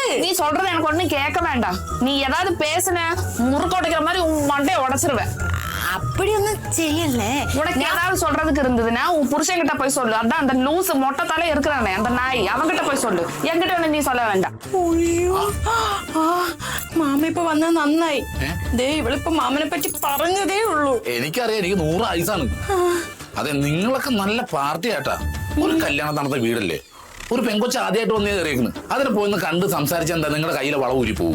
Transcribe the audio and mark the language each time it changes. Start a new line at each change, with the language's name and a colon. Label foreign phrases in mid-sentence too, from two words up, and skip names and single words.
Tamil: நீ சொல்றது எனக்கு ஒண்ணும் கேட்க வேண்டாம். நீ ஏதாவது பேசுன முறுக்கொடைக்கிற மாதிரி உன் மண்டையை உடைச்சிருவேன். அப்படி ஒன்னும் செய்யல. உனக்கு ஏதாவது சொல்றதுக்கு இருந்ததுன்னா உன் புருஷன் கிட்ட போய் சொல்லு. அதான் அந்த லூஸ் மொட்டத்தாலே இருக்கிறானே அந்த நாய், அவன்கிட்ட போய் சொல்லு. என்கிட்ட ஒண்ணு நீ சொல்ல வேண்டாம்.
Malayalam: അയ്യോ മാമ ഇപ്പൊ വന്നാ നന്നായി. ദേ ഇവളിപ്പോ മാമനെ പറ്റി പറഞ്ഞതേ ഉള്ളൂ. എനിക്കറിയാം, എനിക്ക് 100 ആയുസാണ്. അതെ, നിങ്ങളൊക്കെ നല്ല പാർട്ടി ആട്ടാ. ഒരു കല്യാണം നടന്ന വീടല്ലേ, ഒരു പെങ്കൊച്ച് ആദ്യമായിട്ട് വന്നേ കയറിയേക്കുന്നു. അതിന് പോയിന്ന് കണ്ട് സംസാരിച്ച എന്താ നിങ്ങളുടെ കയ്യിലെ വള ഊരി പോകുമോ?